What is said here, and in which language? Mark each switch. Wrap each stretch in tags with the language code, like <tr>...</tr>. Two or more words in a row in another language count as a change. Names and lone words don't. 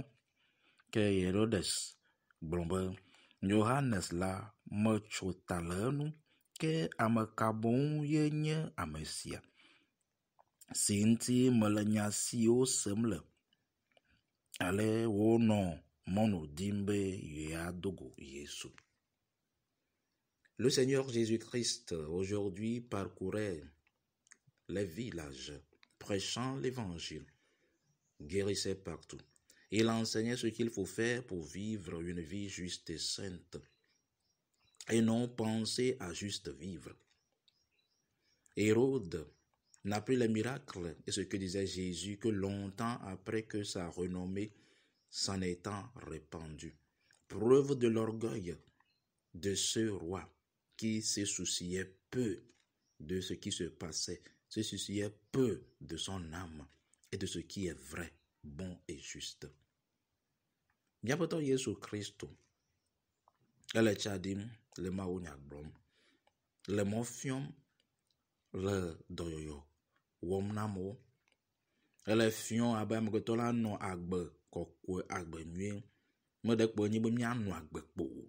<ee>Ke Herodes gblɔ be Yohanes la metso ta le enu, ke ame ka boŋ ye nye ame sia, si ŋuti mele nya siwo sem le. Ale wonɔ mɔnu dim be yeadogo Yesu.</ee> <fr>Le Seigneur Jésus-Christ aujourd'hui parcourait les villages, prêchant l'évangile, guérissait partout. Il enseignait ce qu'il faut faire pour vivre une vie juste et sainte, et non penser à juste vivre. Hérode n'apprit les miracles et ce que disait Jésus que longtemps après que sa renommée s'en étant répandue. Preuve de l'orgueil de ce roi qui se souciait peu de ce qui se passait, se souciait peu de son âme et de ce qui est vrai, bon et juste.</fr> <ee>Miaƒetɔ Yesu Kristo, ele tsa ɖim le mawunya gblɔm, le mɔ fiɔm, le dɔyɔyɔ wɔm na amewo, ele fiɔm abe amegbetɔ la nɔ agbe kɔkɔe, agbe nyuie, meɖe kpe nye be mianɔ agbe kpo o.</ee>